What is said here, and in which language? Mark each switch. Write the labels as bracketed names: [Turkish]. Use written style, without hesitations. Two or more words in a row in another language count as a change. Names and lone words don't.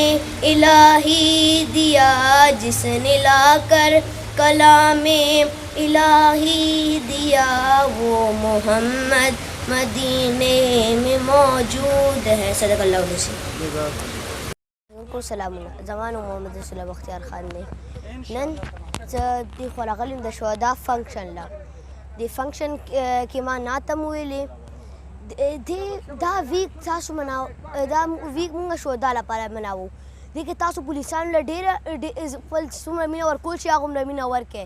[Urdu] الہی دیا، جس نے لا کر کلام الہی دیا، وہ محمد مدینے میں موجود ہے۔ [Arabic] صدق اللہ علیہ وسلم۔ [Pashto] سلام زمان محمد رسول الله بختیار خان دی نن زه د خورغلم د شهدا فنکشن لا د فنکشن کې ما ناتم ویلې دا ویک تاسو مناو، دا ویک مونږ شهدا لپاره مناوو، دې کې تاسو پولیسانو له ډېره خپل څومره مینه ورکول شي هغومره مینه ورکړئ.